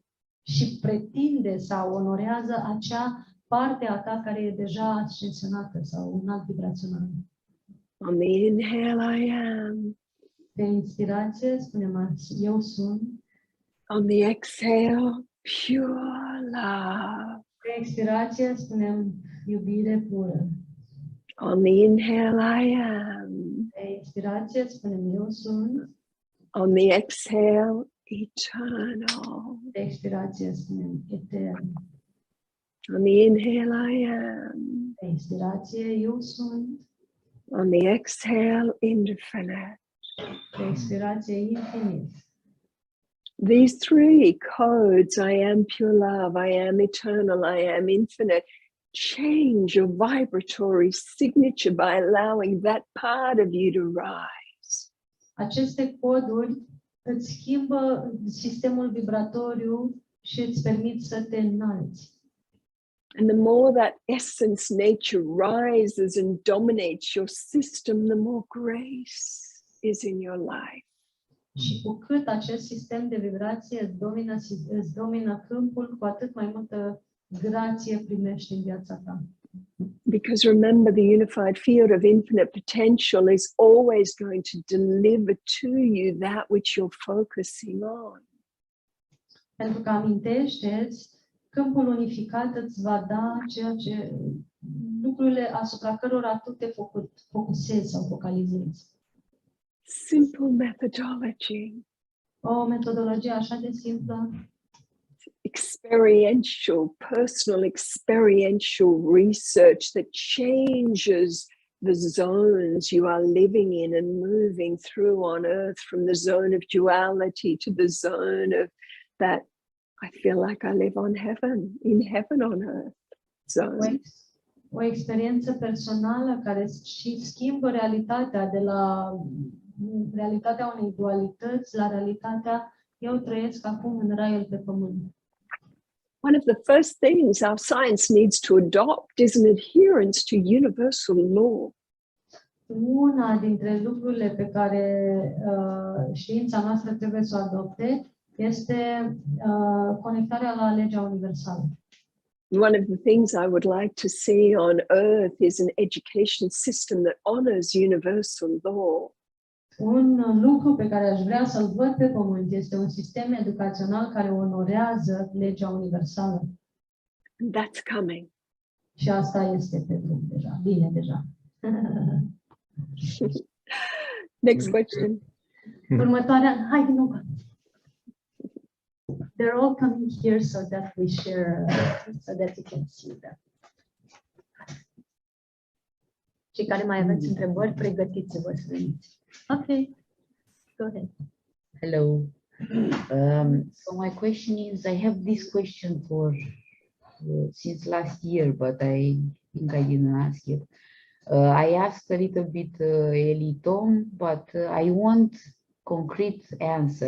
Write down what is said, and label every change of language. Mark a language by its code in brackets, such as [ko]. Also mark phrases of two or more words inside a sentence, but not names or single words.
[ro] Și pretinde sau onorează acea parte a ta care e deja ascensionată sau înalt vibrațional. [en] On the inhale, I am. [ro] Pe inspirație spunem, eu sunt. [en] On the exhale, pure love. [ro] Pe expirație spunem, iubire pură. [en] On the inhale, I am. [ro] Pe expirație spunem, eu sunt. [en] On the exhale, eternal. [ro] Pe expirație spunem, etern. [en] On the inhale, I am. [ro] Pe expirație, eu sunt. [en] On the exhale, infinite. [ro] Pe expirație, infinit. [en] These three codes, I am pure love, I am eternal, I am infinite, change your vibratory signature by allowing that part of you to rise. [ro] Aceste coduri îți schimbă sistemul vibratoriu și îți permit să te înalți. [en] And the more that essence nature rises and dominates your system, the more grace is in your life. [ro] Și cu cât acest sistem de vibrație îți domină câmpul, cu atât mai multă grație primești în viața ta. [en] Because remember, the unified field of infinite potential is always going to deliver to you that which you're focusing on. [ro] Pentru că amintește-ți, câmpul unificat îți va da ceea ce lucrurile asupra cărora tu te focusezi sau focalizezi. [en] Simple methodology. [ro] O metodologie așa de simplă, [en] experiential, personal experiential research that changes the zones you are living in and moving through on earth, from the zone of duality to the zone of that I feel like I live on heaven, in heaven on earth zone. [ro] O experiență personală care și schimbă realitatea de la realitatea unei dualități la realitatea eu trăiesc acum în raiul pe pământ. [en] One of the first things our science needs to adopt is an adherence to universal law. [ro] Una dintre lucrurile pe care știința noastră trebuie să o adopte este conectarea la legea universală. [en] One of the things I would like to see on earth is an education system that honors universal law. [ro] Un lucru pe care aș vrea să-l văd pe pământ este un sistem educațional care onorează legea universală. [en] And that's coming. [ro] Și asta este pe drum deja, bine deja. [en] Next question. [ro] Următoarea, hai din nou. [en] They're all coming here so that we share, so that you can see them. [ro] Cei care mai aveți întrebări, pregătiți-vă să veniți. [en] Ok, go ahead. Hello. So my question is, I have this question for since last year, but I think I didn't ask it. I asked a little bit Eli Tom, but I want concrete answer.